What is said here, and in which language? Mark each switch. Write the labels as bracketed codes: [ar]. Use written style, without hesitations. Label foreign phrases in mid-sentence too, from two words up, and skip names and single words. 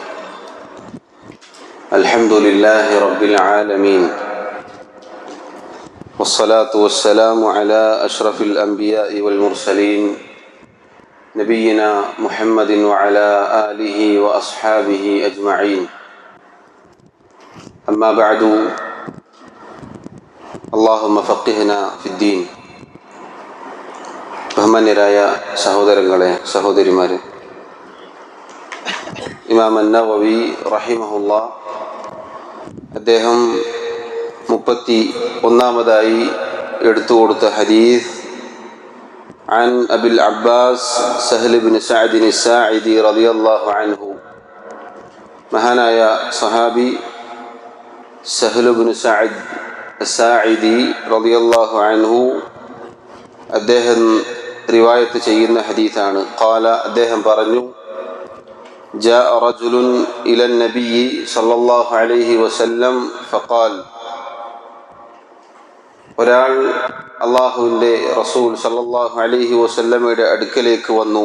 [ar] الحمد لله رب العالمين، والصلاة والسلام على أشرف الأنبياء والمرسلين نبينا محمد وعلى آله وأصحابه أجمعين. أما بعد، اللهم فقهنا في الدين. [ml] ബഹുമാന്യരായ സഹോദരങ്ങളെ, സഹോദരിമാരെ, ഇമാം അന്നവവി റഹിമഹുല്ലാ അദ്ദേഹം 31-ാമതായി എടുത്തു കൊടുത്ത ഹദീസ് [ar] عن أبي العباس سهل بن سعد الساعدي رضي الله عنه. [ml] മഹാനായ സഹാബി സഹൽ ബിൻ സഅദ് അസ്സാഇദി [ar] رضي الله عنه [ml] അദ്ദേഹം റിവായത്ത് ചെയ്യുന്ന ഹദീസാണ്. ഖാല, അദ്ദേഹം പറഞ്ഞു, [ar] جاء رجل إلى النبي صلى الله عليه وسلم فقال, [ml] ഒരാൾ അല്ലാഹുവിൻ്റെ റസൂൽ [ar] صلى الله عليه وسلم [ml] അടുക്കലേക്ക് വന്നു.